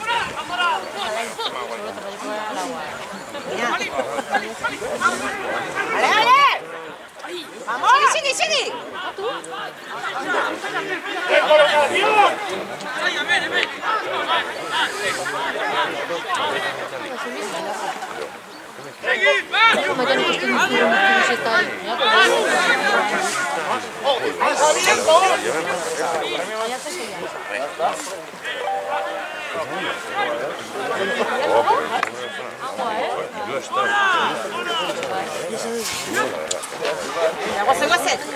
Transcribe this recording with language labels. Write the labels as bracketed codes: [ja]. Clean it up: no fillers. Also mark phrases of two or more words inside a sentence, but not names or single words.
[es] ¡Ale, ale! ¡Vamos! ¡Sigue! ¡Recolocación! ¡Seguid, va! [eu] Baina nik uste dut kamisetan. [es] ¡Lanzamiento! [eu] ¡Guasen!